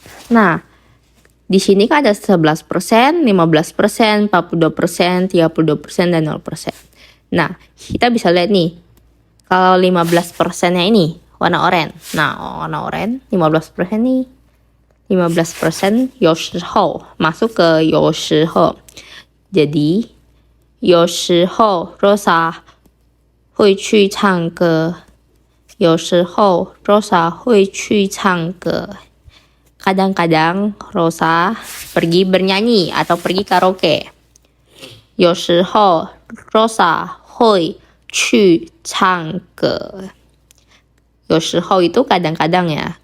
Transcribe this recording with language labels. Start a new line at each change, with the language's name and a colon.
Indonesian: Nah, di sini kan ada 11%, 15%, 42%, 32%, dan 0%. Nah, kita bisa lihat nih. Kalau 15%-nya ini warna oranye. Nah, warna oranye 15% nih. 15% 有时候 masuk ke 有时候. Jadi
Chinese: 有时候 Rosa 会去唱歌。有时候 Rosa 会去唱歌。
Indonesian: Kadang-kadang Rosa pergi bernyanyi atau pergi karaoke.
Chinese: 有时候 Rosa 会去唱歌。
Indonesian: 有时候 itu kadang-kadang ya.